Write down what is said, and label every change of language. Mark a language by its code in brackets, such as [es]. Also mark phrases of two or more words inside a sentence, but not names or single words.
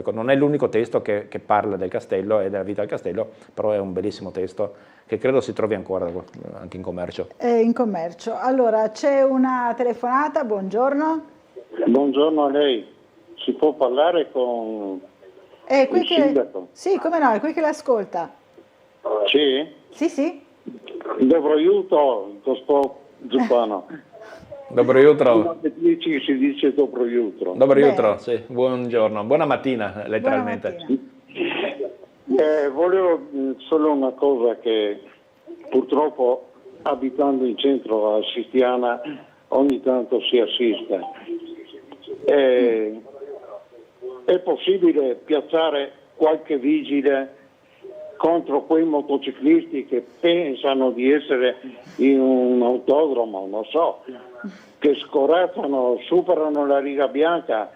[it] Ecco, non è l'unico testo che parla del castello e della vita del castello, però è un bellissimo testo che credo si trovi ancora anche in commercio. In commercio. Allora, c'è una telefonata, buongiorno. Buongiorno a lei. Si può parlare con il sindaco? Sì, come no, è qui che l'ascolta. Sì? Sì, sì. [sl] Dobro jutro, gospod Župano. Dobro jutro. [it] Si dice [sl] dobro jutro. Dobro jutro, [it] sì. Buongiorno, buona mattina letteralmente. Volevo solo una cosa, che purtroppo abitando in centro a Sistiana ogni tanto si assiste. È possibile piazzare qualche vigile contro quei motociclisti che pensano di essere in un autodromo, non so, che scorazzano, superano la riga bianca?